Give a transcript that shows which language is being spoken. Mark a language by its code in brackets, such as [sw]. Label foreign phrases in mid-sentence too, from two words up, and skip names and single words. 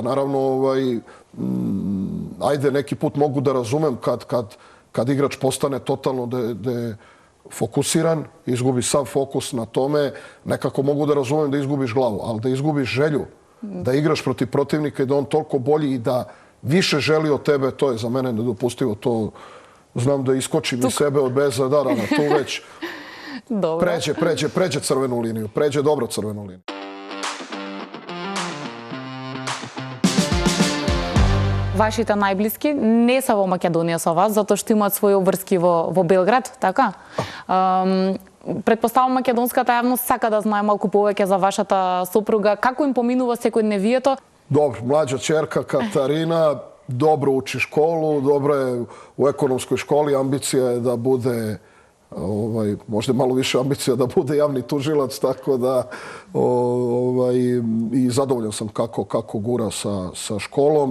[sr] Naravno, ajde, neki put mogu da razumem kad igrač postane totalno fokusiran, izgubi sav fokus na tome, nekako mogu da razumem da izgubiš glavu, ali da izgubiš želju, da igraš protiv protivnika i da on toliko bolji i da više želi od tebe, to je za mene nedopustivo. To znam da iskočim iz sebe od beza. Da, tu već pređe crvenu liniju. Pređe dobro crvenu liniju. [mk] Вашите најблиски не са во Македонија со вас, затоа што имаат своји обврски во Белград, така? Предпоставам македонската јавност сака да знае малку повеќе за вашата сопруга. Како им поминува секојдневието? [sr] Dobro, mlađa ćerka Katarina dobro uči školu, dobro je u ekonomskoj školi, ambicija je da bude, možda malo više ambicija da bude javni tužilac, tako da i zadovoljan sam kako gura sa školom.